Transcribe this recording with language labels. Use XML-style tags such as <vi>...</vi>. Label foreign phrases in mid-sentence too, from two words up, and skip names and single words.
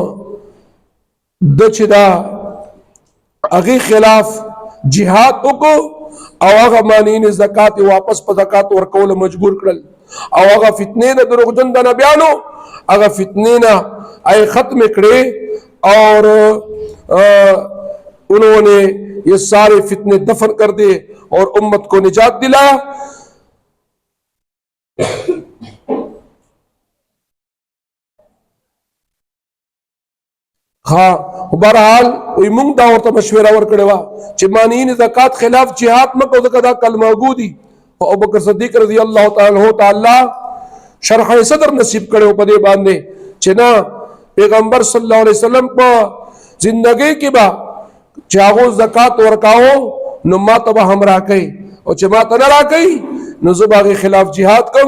<ps>د چې دا هغې خلاف جهاد وکړو او هغه مانعین زکات واپس په زکات ورکولو مجبور کړل، او هغه فتنې د دروغجن د نبیانو هغه فتنې نه ختم کړې،</ps> <ur>اور انہوں نے یہ سارے فتنے دفن کر دیے اور امت کو نجات دلایا۔ ہاں بہرحال</ur> <ps>وی مونږ دا ورته مشوره ورکړې وه چې مانعین زکات خلاف جهاد مه کوو، ځکه دا کلمه وګو دي. خو ابوبکر صدیق</ps> <ar>رضی الله تعالی عنہ</ar> <ps>تعالی شرح صدر نصیب کړو په دې باندې چې نه، پیغمبر</ps> <ar>صلی الله علیه وسلم</ar> <ps>په زندګۍ کې به چې هغو زکات ورکاو نو ما ته به هم راکوي، او چې ما ته نه راکوي نو زه به هغې خلاف جهاد کوم.</ps>